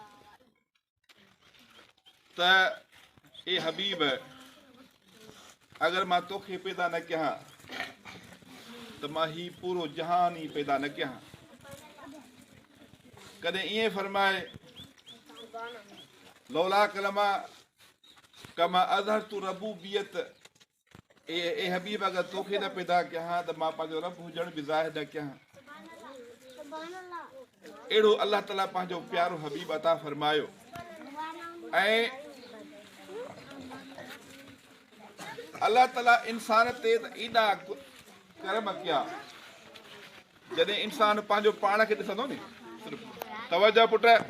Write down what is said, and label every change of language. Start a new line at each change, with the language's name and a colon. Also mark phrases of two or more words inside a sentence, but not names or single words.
Sindhi: त ए हबीब अगर मां तोखे पैदा न कयां त मां ही पूरो जहान ही पैदा न कयां। कॾहिं ईअं फरमाए
Arabic: لولا كلما كما أظهرت ربوبيت
Sindhi: ए हबीब अगर तोखे न पैदा कयां त मां पंहिंजो रब हुजण बि ज़ाहिर न कयां। अहिड़ो अल्लाह ताला पंहिंजो प्यारो हबीब अता फरमायो ऐं अल्लाह ताला इंसान ते एॾा कर्म कया जॾहिं इंसान पंहिंजो पाण खे ॾिसंदो नी तवजो पुट